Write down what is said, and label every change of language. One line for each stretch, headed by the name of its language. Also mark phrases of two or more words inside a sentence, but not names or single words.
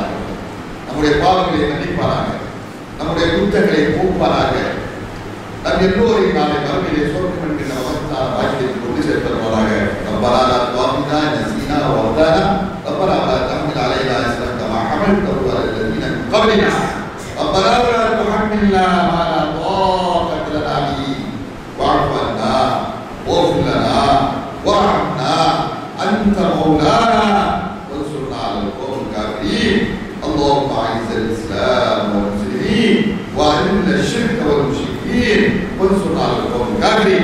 Tamil: நம்முடைய பாவங்களை மன்னிப்பானாக, நம்முடைய குற்றங்களை போக்குவானாக. நம் எல்லோரையும் நாளை வறுமையிலே சொர்க்கம் என்கின்ற மகத்தான வாக்கியத்தை கொண்டு சேர்த்தருவானாக.
Arabic: ربنا لا تؤاخذنا إن نسينا أو أخطأنا ربنا لا تحمل علينا إصرا كما حملته على الذين من قبلنا ربنا ولا تحملنا ما لا طاقة لنا به واعف عنا واغفر لنا وارحمنا أنت مولانا وانصرنا على القوم الكافرين. اللهم أعز الإسلام والمسلمين وأذل الشرك والمشركين وانصرنا على القوم الكافرين.